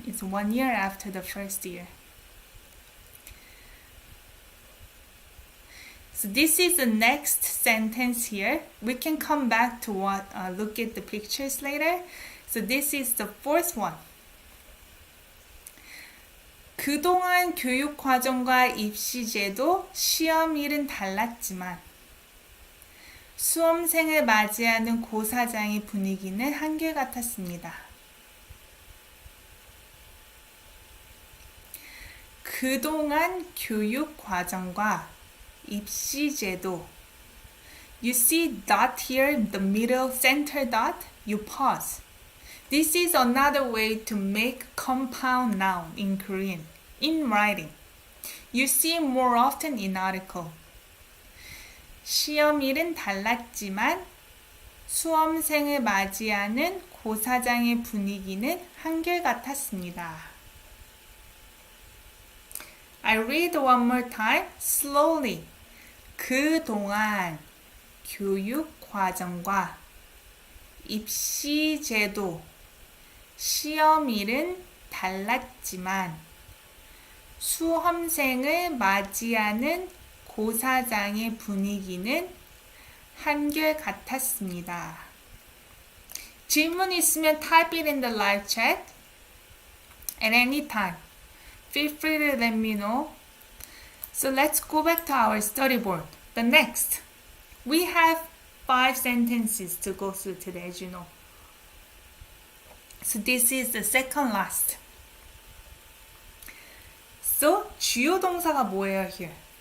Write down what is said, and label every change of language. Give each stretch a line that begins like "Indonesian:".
English: It's 1 year after the first year. So this is the next sentence here. We can come back to look at the pictures later. So this is the fourth one.
Korean: 그동안 교육과정과 입시제도, 시험일은 달랐지만 수험생을 맞이하는 고사장의 분위기는 한결같았습니다. 그동안 교육과정과 입시제도.
English: You see dot here, the middle center dot, you pause. This is another way to make compound noun in Korean, in writing. You see more often in article.
Korean: 시험일은 달랐지만 수험생을 맞이하는 고사장의 분위기는 한결같았습니다.
English: I read one more time, slowly.
Korean: 그동안 교육 과정과 입시 제도, 시험일은 달랐지만 수험생을 맞이하는 고사장의 분위기는 한결같았습니다. 질문 있으면
English: type it in the live chat at any time. Feel free to let me know. So let's go back to our storyboard. The next, we have 5 sentences to go through today, as you know. So this is the second last.
Korean: So 주요 동사가 뭐예요 here?